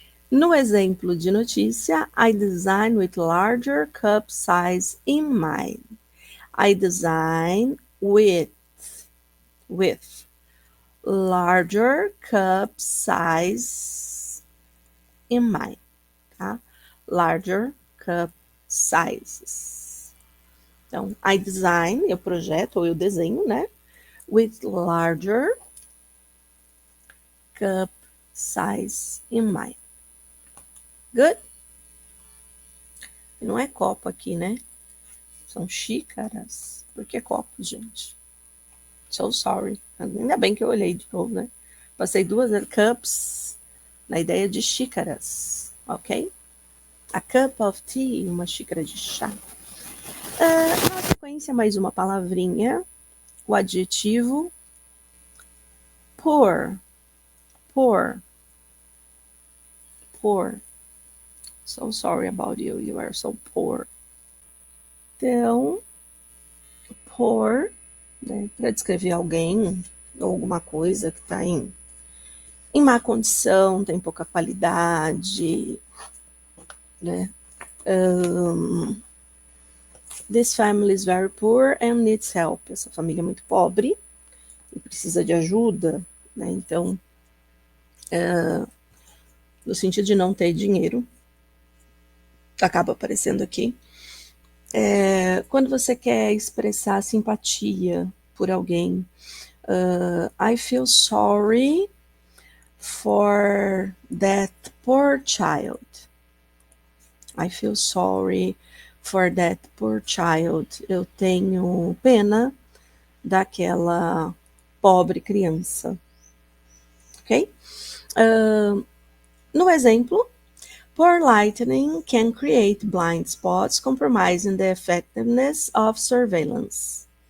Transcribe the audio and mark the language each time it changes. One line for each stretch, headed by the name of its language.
Portuguese: No exemplo de notícia,
English: I design with larger cup size in mind. I design with larger cup size in mind, tá? Larger cup sizes.
Portuguese: Então,
English: I design,
Portuguese: eu projeto ou eu desenho, né?
English: With larger cup size in mind. Good?
Portuguese: Não é copo aqui, né? São xícaras. Por que copos, gente?
English: So sorry.
Portuguese: Ainda bem que eu olhei de novo, né? Passei 2 cups na ideia de xícaras, ok?
English: A cup of tea,
Portuguese: uma xícara de chá. Na sequência, mais uma palavrinha, o adjetivo poor.
English: Poor. Poor. So sorry about you, you are so poor.
Portuguese: Então, poor, né, para descrever alguém ou alguma coisa que está em má condição, tem pouca qualidade, né?
English: This family is very poor and needs help.
Portuguese: Essa família é muito pobre e precisa de ajuda, né? Então, no sentido de não ter dinheiro, acaba aparecendo aqui. Quando você quer expressar simpatia por alguém,
English: I feel sorry for that poor child. I feel sorry for that poor child.
Portuguese: Eu tenho pena daquela pobre criança. Ok? No exemplo,
English: poor lighting can create blind spots, compromising the effectiveness of surveillance.